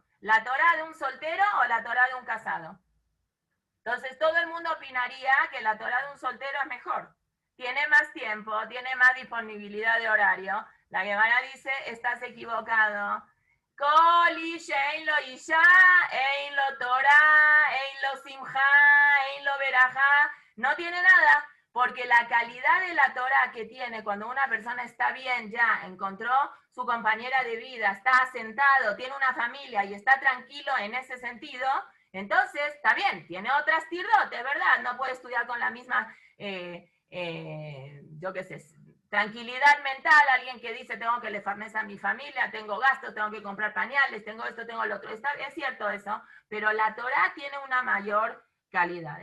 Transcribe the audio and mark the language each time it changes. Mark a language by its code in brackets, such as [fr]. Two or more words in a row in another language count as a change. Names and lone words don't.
[es] ¿La Torah de un soltero o la Torah de un casado? Entonces todo el mundo opinaría que la Torah de un soltero es mejor. Tiene más tiempo, tiene más disponibilidad de horario. La Gemara dice, estás equivocado. [he] כלי שאין לו אשה אין לו תורה אין לו שמחה אין לו ברכה. [es] No tiene nada. Porque la calidad de la Torah que tiene cuando una persona está bien, ya encontró su compañera de vida, está asentado, tiene una familia y está tranquilo en ese sentido, entonces está bien, tiene otras tirot, es verdad, no puede estudiar con la misma, yo qué sé, tranquilidad mental, alguien que dice tengo que lefarnes a mi familia, tengo gastos, tengo que comprar pañales, tengo esto, tengo lo otro, es cierto eso, pero la Torah tiene una mayor calidad.